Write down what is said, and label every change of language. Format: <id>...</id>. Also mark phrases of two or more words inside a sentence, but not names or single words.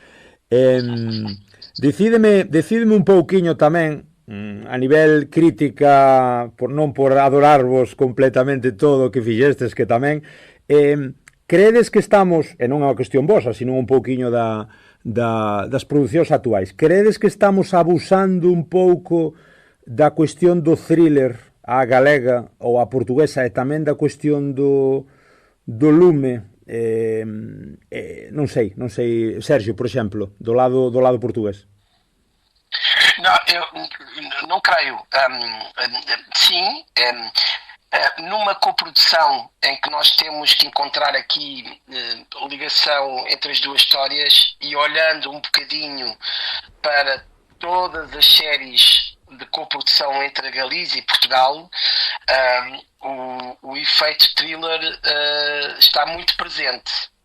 <gl>Decideme un pouquiño tamén a nivel crítica, non por adorarvos completamente todo o que fixestes, que tamén credes que estamos, e non é unha cuestión vosa, sino un pouquiño das producións actuais, credes que estamos abusando un pouco da cuestión do thriller a galega ou a portuguesa e tamén da cuestión do lume? Non sei, Sergio, por exemplo, do lado portugués.</gl> <pt>Não creio. Sim, numa coprodução em que nós temos que encontrar aqui ligação entre as duas histórias e olhando um bocadinho para todas as séries de coprodução entre a Galiza e Portugal, o efeito thriller está muito presente.</pt>